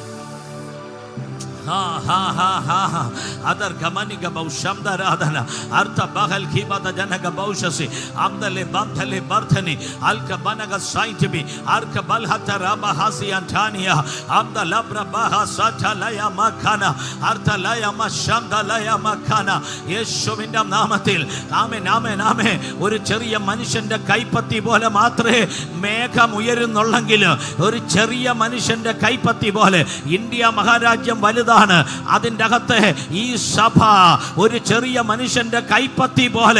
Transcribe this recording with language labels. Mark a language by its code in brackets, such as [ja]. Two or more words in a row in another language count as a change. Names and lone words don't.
[ml] ha ha ha ha adar gamani ga baushamda radana artha bahal khibata janaga baushasi amdale bamthale barthani alka banaga saintbi arka balhata rama hasi antania amda labra baha satalaya makana artha laya mashamda laya makana യേശുവിന്റെ നാമത്തിൽ ആമേൻ ആമേൻ ആമേൻ. ഒരു ചെറിയ മനുഷ്യന്റെ കൈപ്പത്തി പോലെ മാത്രമേ മേഘം ഉയരുന്നുള്ളെങ്കിൽ ഒരു ചെറിയ മനുഷ്യന്റെ കൈപ്പത്തി പോലെ ഇന്ത്യ മഹാരാജ്യം വലുതാണ്. അതിൻ്റെ അകത്ത് ഈ സഭ ഒരു ചെറിയ മനുഷ്യന്റെ കൈപ്പത്തി പോലെ.